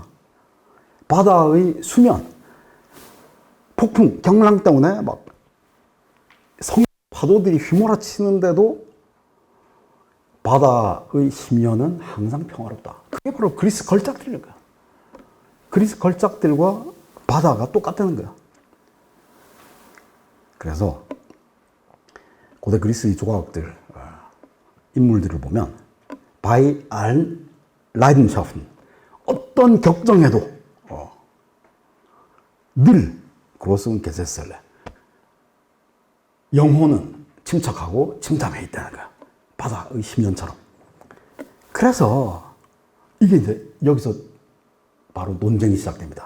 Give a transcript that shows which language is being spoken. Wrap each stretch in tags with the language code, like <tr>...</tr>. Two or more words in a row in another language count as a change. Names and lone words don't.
<ko>바다의 수면, 폭풍, 경랑 때문에 막 파도들이 휘몰아치는데도 바다의 심연은 항상 평화롭다. 그게 바로 그리스 걸작들인 거야. 그리스 걸작들과 바다가 똑같다는 거야. 그래서 고대 그리스의 조각들, 인물들을 보면</ko> <de>bei allen Leidenschaften,</de> <ko>어떤 격정에도 늘</ko> <de>großen Gesetze,</de> <ko>영혼은 침착하고 침잠해 있다는 거야. 바다의 심연처럼. 그래서 이게 이제 여기서 바로 논쟁이 시작됩니다.</ko>